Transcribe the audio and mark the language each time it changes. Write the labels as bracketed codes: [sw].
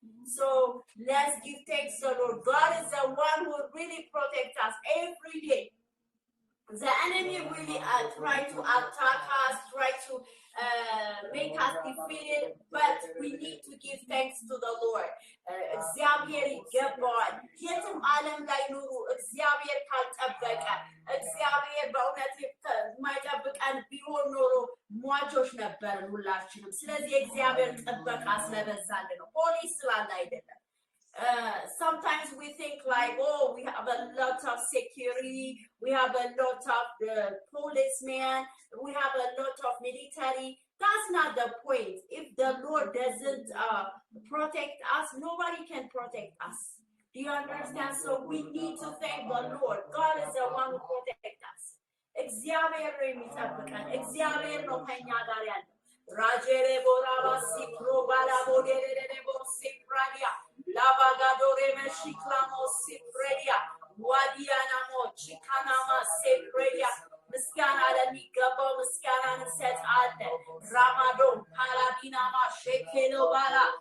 [en] So let's give thanks to the Lord. God is the one who really protects us every day. The enemy really try to attack us, try to make us defeated, but we need to give thanks to the Lord. [am] እግዚአብሔር ይገባዋል። የትም ዓለም ላይ ኑሩ እግዚአብሔር ካልጠበቀ እግዚአብሔር በእውነት የማይጠብቀን ቢሆን ኖሮ ሟቾች ነበርን ሁላችንም። ስለዚህ የእግዚአብሔር ጥበቃ ስለበዛልን ነው፣ ፖሊስ ስላለ አይደለም። [en] Sometimes we think like, oh, we have a lot of security, we have a lot of policemen, we have a lot of military. That's not the point. If the Lord doesn't protect us, nobody can protect us. Do you understand? So we need to thank the Lord. God is the one who protects us. [am] እግዚአብሔር የሚጠብቀን እግዚአብሔር ነው ከኛ ጋር ያለው። ራጀሬ ቦራባ ሲፕሮ ባላቦዴሬ ቦሲፕራዲያ ላባጋዶሬ መሽክላሞ ሲፕሬዲያ ዋዲያናሞ ቺካናማ ሲፕሬዲያ ምስጋና ለሚገባው ምስጋናን እንሰጣለን። ራማዶን ፓላዲናማ ሼኬሎ ባላ